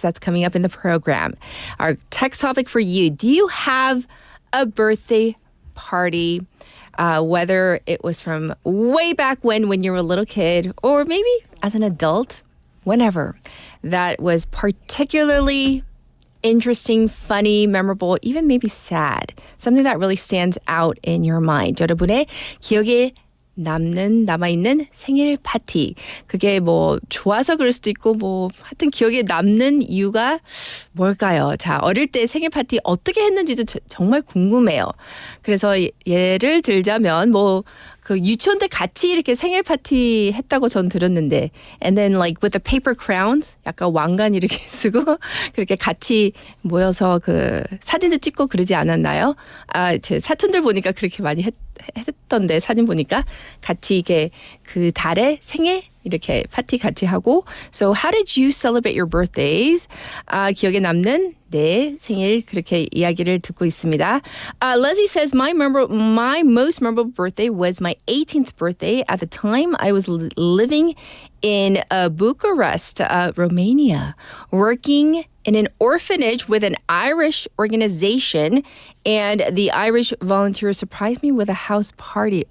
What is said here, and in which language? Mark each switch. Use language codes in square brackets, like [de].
[en] That's coming up in the program. Our text topic for you, do you have a birthday party, whether it was from way back when you were a little kid, or maybe as an adult, whenever, that was particularly interesting, funny, memorable, even maybe sad. Something that really stands out in your mind. [ko] 여러분의 기억에 남아있는 생일 파티. 그게 뭐 좋아서 그럴 수도 있고 뭐 하여튼 기억에 남는 이유가 뭘까요? 자, 어릴 때 생일 파티 어떻게 했는지도 정말 궁금해요. 그래서 예를 들자면 뭐 그 유치원 때 같이 이렇게 생일 파티 했다고 전 들었는데 [en] and then like with the paper crowns [ko] 약간 왕관 이렇게 쓰고 그렇게 같이 모여서 그 사진도 찍고 그러지 않았나요? 아, 제 사촌들 보니까 그렇게 많이 했던데 사진 보니까 같이 이게 그 달에 생일 이렇게 파티 같이 하고 [en] So how did you celebrate your birthdays? [ko] 아, 기억에 남는 네, 생일 그렇게 이야기를 듣고 있습니다. [en] Leslie says my most memorable birthday was my 18th birthday. At the time, I was living in Bucharest, Romania, working in an orphanage with an Irish organization, and the Irish volunteers surprised me with a house party.